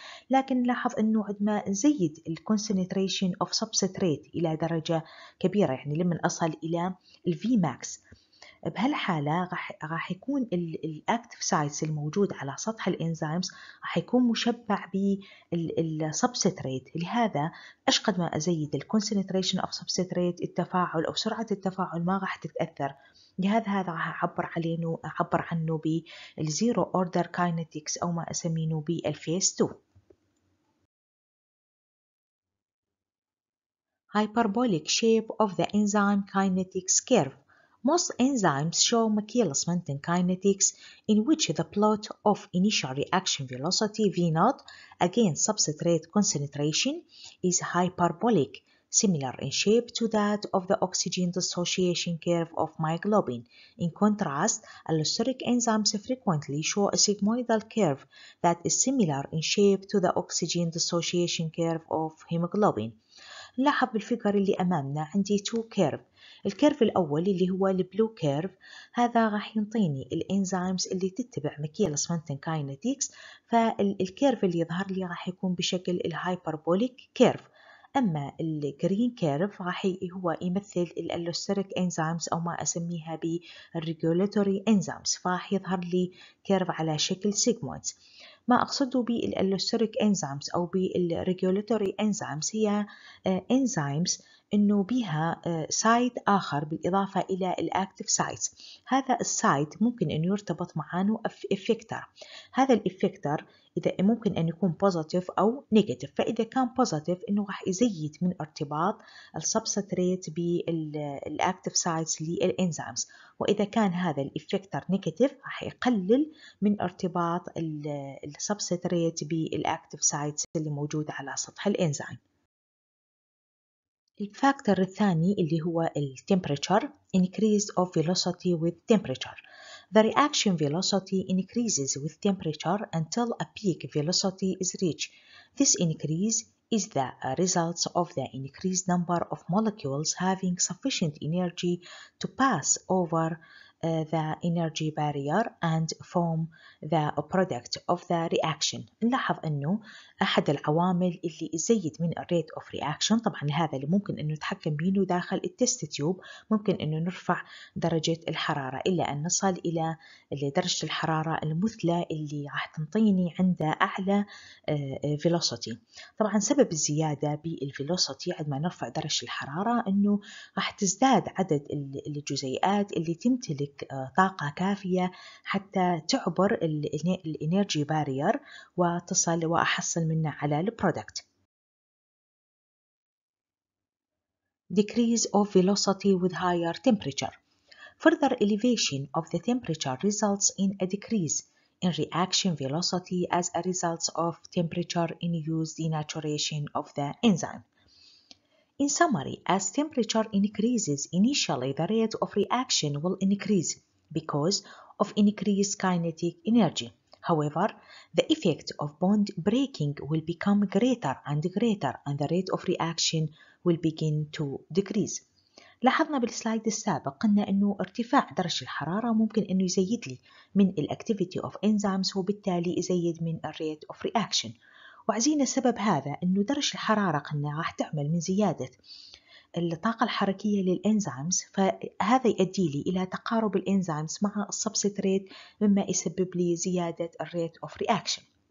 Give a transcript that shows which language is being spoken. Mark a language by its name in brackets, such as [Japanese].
[Arabic] لكن نلاحظ أنه عندما نزيد [English] الكونسنتريشن of substrate [Arabic] إلى درجة كبيرة، يعني لما أصل إلى الفي ماكس، بهالحالة راح يكون الأكتيف سايتس الموجود على سطح الإنزيمز راح يكون مشبع بالسبستريت. لهذا أشقد ما أزيد [English] الكونسنتريشن of substrate [Arabic] التفاعل أو سرعة التفاعل ما راح تتأثر. لهذا هذا راح أعبر عنه [English] بالزيرو order kinetics [Arabic] أو ما أسمينه بالفيس 2. [English] Hyperbolic shape of the enzyme kinetics curve. Most enzymes show Michaelis-Menten kinetics in which the plot of initial reaction velocity V0 against substrate concentration is hyperbolic, similar in shape to that of the oxygen dissociation curve of myoglobin. In contrast, allosteric enzymes frequently show a sigmoidal curve that is similar in shape to the oxygen dissociation curve of hemoglobin. [Arabic] نلاحظ بالفيجر اللي أمامنا عندي تو كيرف. الكيرف الأول اللي هو البلو كيرف هذا راح ينطيني الإنزيمز اللي تتبع [English] Michaelis Menten kinetics, [Arabic] فالكيرف اللي يظهر لي راح يكون بشكل الهايبربوليك كيرف. أما الجرين كيرف راح هو يمثل الألوستريك إنزيمز أو ما أسميها بالريجولاتوري إنزيمز، فراح يظهر لي كيرف على شكل سيجمويدز. ما أقصده بالألوستريك إنزيمز أو بالريجولاتوري إنزيمز هي إنزيمز إنه بها سايت آخر بالإضافة إلى الأكتيف سايتس. هذا السايت ممكن أن يرتبط معانه إفكتر. هذا الإفكتر إذا ممكن أن يكون بوزيتيف أو نيجاتيف، فإذا كان بوزيتيف إنه راح يزيد من ارتباط السبستريت بالأكتيف سايتس للإنزيمز، وإذا كان هذا الإفكتر نيجاتيف راح يقلل من ارتباط السبستريت بالأكتيف سايتس اللي موجودة على سطح الإنزيم. الفاكتور الثاني اللي هو ال [English] temperature increase of velocity with temperature. The reaction velocity increases with temperature until a peak velocity is reached. This increase is the result of the increased number of molecules having sufficient energy to pass over the energy barrier and form the product of the reaction. [Arabic] نلاحظ أنه أحد العوامل اللي يزيد من [English] الريت of reaction, [Arabic] طبعا هذا اللي ممكن أنه نتحكم بينه داخل التست تيوب، ممكن أنه نرفع درجة الحرارة إلى أن نصل إلى درجة الحرارة المثلى اللي راح تنطيني عند أعلى velocity. طبعا سبب الزيادة بالفيلوسيتي عندما نرفع درجة الحرارة أنه راح تزداد عدد الجزيئات اللي تمتلك طاقة كافية حتى تعبر الانرجي بارير وتصل وأحصل منه على البرودكت. [English] Decrease of velocity with higher temperature. Further elevation of the temperature results in a decrease in reaction velocity as a result of temperature-induced denaturation of the enzyme. In summary, as temperature increases, initially the rate of reaction will increase because of increased kinetic energy. However, the effect of bond breaking will become greater and greater and the rate of reaction will begin to decrease. [Arabic] لاحظنا بالسلايد السابق قلنا أنه ارتفاع درجة الحرارة ممكن أنه يزيد لي من الأكتيفيتي of enzymes وبالتالي يزيد من [English] الريت of reaction. [Arabic] وعزينا السبب هذا أنه درجة الحرارة قلنا راح تعمل من زيادة الطاقة الحركية للإنزيمز، فهذا يؤدي لي إلى تقارب الإنزيمز مع السبستريت مما يسبب لي زيادة [English] الريت of reaction.